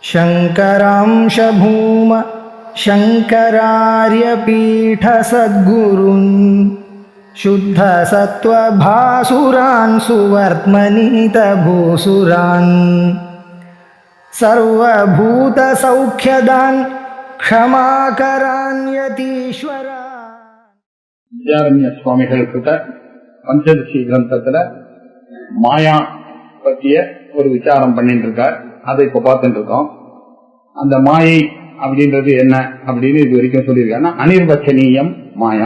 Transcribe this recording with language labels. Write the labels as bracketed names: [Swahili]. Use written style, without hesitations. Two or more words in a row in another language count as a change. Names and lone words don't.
[Sanskrit] शङ्करांश भूम शङ्करार्यपीठसद्गुरून् शुद्धसत्त्वभासुरान् सुवर्त्मनीतभूसुरान् सर्वभूतसौख्यदान् क्षमाकरान् यतीश्वरान्. [Tamil] வித்யாரண்ய சுவாமிகள் கிட்ட பஞ்சதசி கிரந்தத்துல மாயா பற்றிய ஒரு விசாரம் பண்ணிட்டு இருக்கார். அதை இப்ப பார்த்துட்டு இருக்கோம். அந்த மாயை அப்படின்றது என்ன அப்படின்னு இது வரைக்கும் சொல்லியிருக்காருன்னா, [Sanskrit] अनिर्वचनीयम् माया.